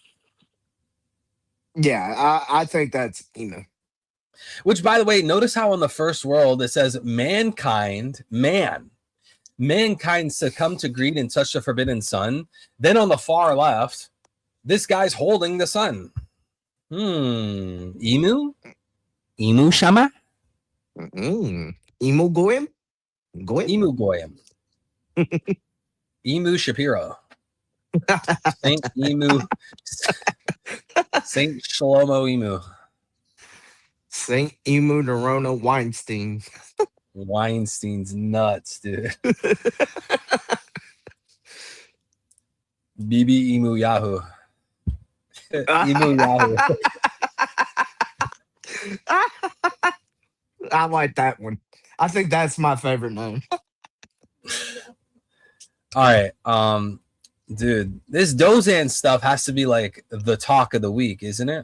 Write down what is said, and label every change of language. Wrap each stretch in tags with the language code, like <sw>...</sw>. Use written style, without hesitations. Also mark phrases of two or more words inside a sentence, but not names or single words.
<en>Yeah, I think that's Emu. Which, by the way, notice how on the first world it says mankind succumbed to greed and touched the Forbidden Sun. Then on the far left, this guy's holding the sun. Emu? Emu Shama? Emu Goyim? Emu Goyim. Emu Shapiro. Saint Emu, Saint Shlomo Emu. Saint Emu Nerona Weinstein. Weinstein's nuts, dude. BB Emu Yahoo. Emu Yahoo. I like that one. I think that's my favorite name. All right. Dude, this Dozan stuff has to be like the talk of the week, isn't it?</en>